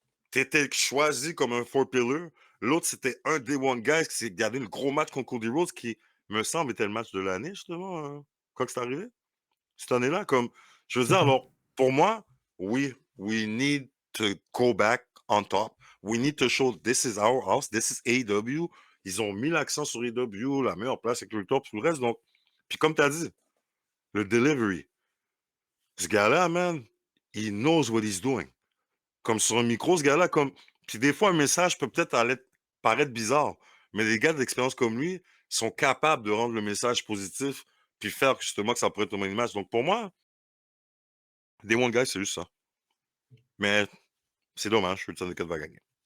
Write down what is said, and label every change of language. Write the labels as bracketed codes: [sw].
[fr] Tu étais choisi comme un four pillar. L'autre, c'était un Day One Guys qui s'est gardé le gros match contre Cody Rhodes qui, me semble, était le match de l'année, justement, quand c'est arrivé. Cette année-là, comme, je veux C'est dire, pas. alors, pour moi, oui, [en] we need to go back on top. We need to show this is our house, this is AEW. [fr] Ils ont mis l'accent sur AEW, la meilleure place avec le top, tout le reste. Donc, puis comme tu as dit, le delivery. Ce gars-là, [en] man, he knows what he's doing. [fr] Comme sur un micro, ce gars-là, comme. Puis des fois, un message peut peut-être paraître bizarre, mais les gars d'expérience comme lui sont capables de rendre le message positif, puis faire justement que ça pourrait être une image. Donc pour moi, Day One Guys, c'est juste ça. Mais c'est dommage, le Thundercat va gagner.